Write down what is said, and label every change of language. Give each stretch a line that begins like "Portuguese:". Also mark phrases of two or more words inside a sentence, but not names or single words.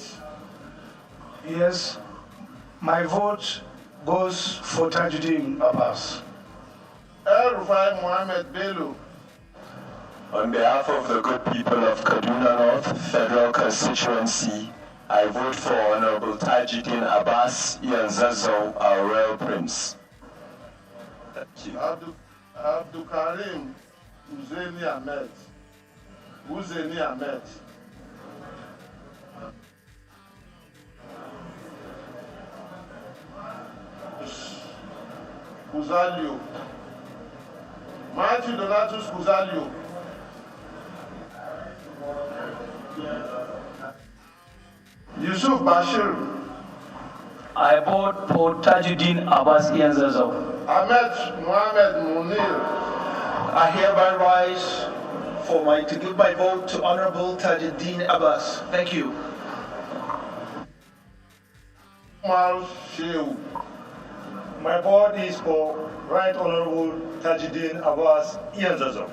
English: Yes, my vote goes for Tajuddin Abbas. El-Rufai Mohammed Bello. On behalf of the good people of Kaduna North Federal Constituency, I vote for Honorable Tajuddin Abbas Yanzazo, our Royal Prince. Abdul Karim Uzeni Ahmed. Uzeni Ahmed. Kuzalio. Matthew Donatus Kuzalio. Yusuf Bashir. I vote for Tajuddin Abbas Yanzazo. Ahmed Mohamed Munir. I hereby rise to give my vote to Honorable Tajuddin Abbas. Thank you. Umar Shehu. My vote is for Right Honorable Tajuddin Abbas Yanzazo.